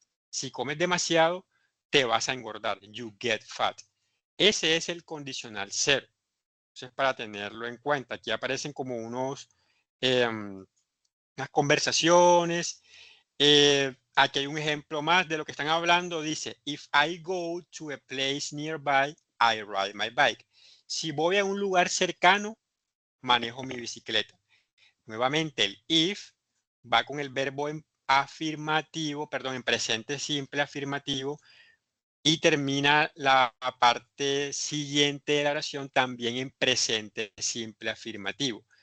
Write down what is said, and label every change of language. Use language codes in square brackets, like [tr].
[es] Si comes demasiado, te vas a engordar. [en] You get fat. [es] Ese es el condicional 0. Entonces, para tenerlo en cuenta, aquí aparecen como unas conversaciones. Aquí hay un ejemplo más de lo que están hablando. Dice, [en] if I go to a place nearby, I ride my bike. [es] Si voy a un lugar cercano, manejo mi bicicleta. Nuevamente, el if va con el verbo en afirmativo, perdón, en presente simple afirmativo, y termina la parte siguiente de la oración también en presente simple afirmativo.